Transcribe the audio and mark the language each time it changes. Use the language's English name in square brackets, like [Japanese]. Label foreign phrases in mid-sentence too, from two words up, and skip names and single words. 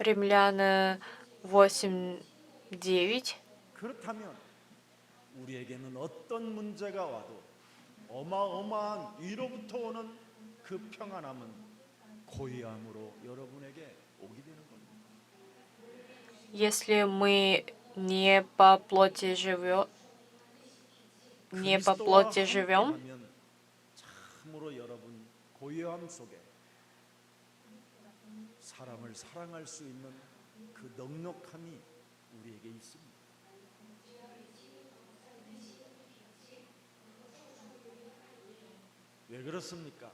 [Russian] Римляна 8:9. [Korean] 그렇다면 우리에게는 어떤 문제가 와도 어마어마한 위로부터 오는 그 평안함은 고요함으로 여러분에게 오게 되는 겁니다. [Russian] Если мы не по плоти живем, [Korean] 그리스도와 [Russian] живем, [Korean] 함께하면 참으로 여러분 고요함 속에 사람을 사랑할 수 있는 그 넉넉함이 우리에게 있습니다. 왜 그렇습니까?